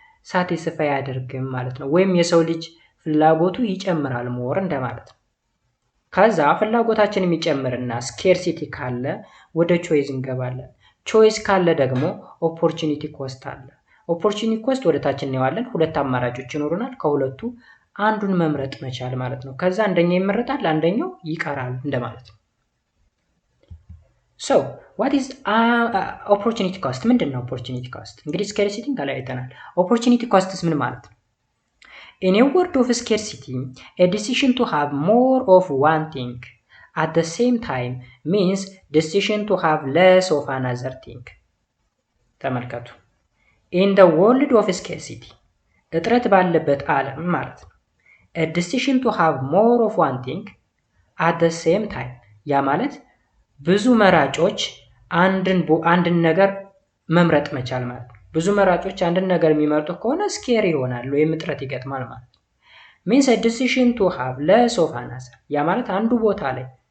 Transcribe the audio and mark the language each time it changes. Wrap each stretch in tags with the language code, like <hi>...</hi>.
<am>ሳቲስፋይ ያደርግም ማለት ነው። ወይም የሰው ልጅ ፍላጎቱ ይጨምራል ሞር እንደማለት ነው። ከዛ ፍላጎታችን የሚጨምርና ስኬርሲቲ ካለ ወደ ቾይስ እንገባለን። ቾይስ ካለ ደግሞ ኦፖርቹኒቲ ኮስት አለ። ኦፖርቹኒቲ ኮስት ወደ ታች እናየዋለን። ሁለት አማራጮች ይኖሩናል። ከሁለቱ አንዱን መምረጥ መቻል ማለት ነው። ከዛ አንደኛው ይመረጣል፣ አንደኛው ይቀራል እንደማለት ነው።</am> <en>ሶ ዋት ኢዝ ኦፖርቹኒቲ ኮስት?</en> <am>ምንድን ነው ኦፖርቹኒቲ ኮስት? እንግዲህ ስኬርሲቲ ጋር አይተናል። ኦፖርቹኒቲ ኮስትስ ምን ማለት ነው?</am> <en>In a world of scarcity, a decision to have more of one thing at the same time means decision to have less of another thing.</en> <am>ተመልከቱ።</am> <en>In the world of scarcity,</en> <am>እጥረት ባለበት ዓለም ማለት ነው።</am> <en>A decision to have more of one thing at the same time,</en> <am>ያ ማለት ብዙ መራጮች አንድን ነገር መምረጥ መቻል ማለት ነው። ብዙ መራጮች አንድን ነገር የሚመርጡ ከሆነ ስኬር ይሆናል ወይም እጥረት ይገጥማል ማለት ነው።</am> <en>means a decision to have less of another፣</en> <am>ያ ማለት አንዱ ቦታ ላይ</am>